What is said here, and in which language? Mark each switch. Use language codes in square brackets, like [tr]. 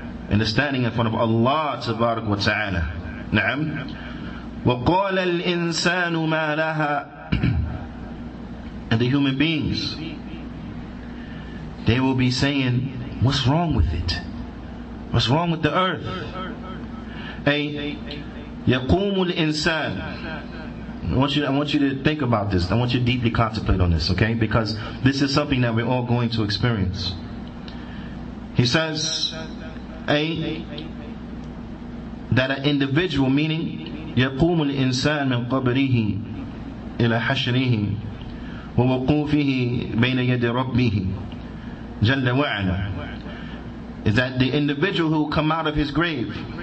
[en] And the standing in front of Allah, Tabarak wa Ta'ala. [ar] Na'am. وَقَالَ الْإِنسَانُ مَا لَهَا. [en] And the human beings, they will be saying, what's wrong with it? What's wrong with the earth? [ar] Ay, يَقُومُ الْإِنسَانُ. [en] I want you to think about this. I want you to deeply contemplate on this, okay? Because this is something that we're all going to experience. He says, that an individual, meaning [ar] يقوم الإنسان من قبره إلى حشره ووقوفه بين يد ربه جل وعلا, [en] is that the individual who will come out of his grave,